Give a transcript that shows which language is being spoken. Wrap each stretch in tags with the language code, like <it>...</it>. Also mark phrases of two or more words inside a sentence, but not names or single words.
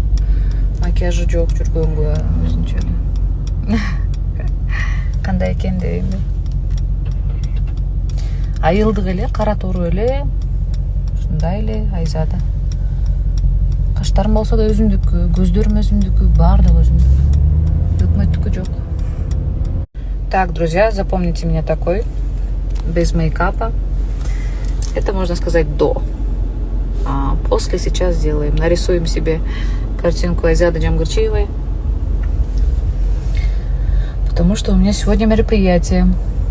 <ky>Макияжы жок жүргөнгө өзүнчө эле. Кандай экен дейм. Айылдык эле, кара тору эле. Ушундай эле Айзада. Каштарым болсо да өзүмдүкү, көздөрүм өзүмдүкү, баардыгы өзүмдүкү. Өкмөттүкү жок.</ky> <ru>Так, друзья, запомните меня такой, без мейкапа. Это, можно сказать, до. А после сейчас сделаем. Нарисуем себе картинку Айзады Джамгырчиевой. Потому что у меня сегодня мероприятие.</ru>